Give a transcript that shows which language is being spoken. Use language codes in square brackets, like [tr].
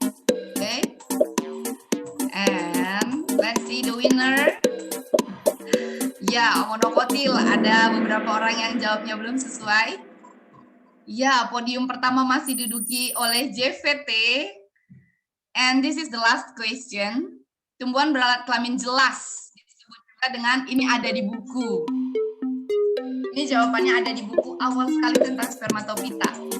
[en] Oke. And let's see the winner. [id] Ya, monokotil. Ada beberapa orang yang jawabnya belum sesuai. Ya, podium pertama masih diduduki oleh JVT. [en] And this is the last question. [id] Tumbuhan beralat kelamin jelas. Disebut juga dengan ini ada di buku. Ini jawabannya ada di buku awal sekali tentang spermatopita.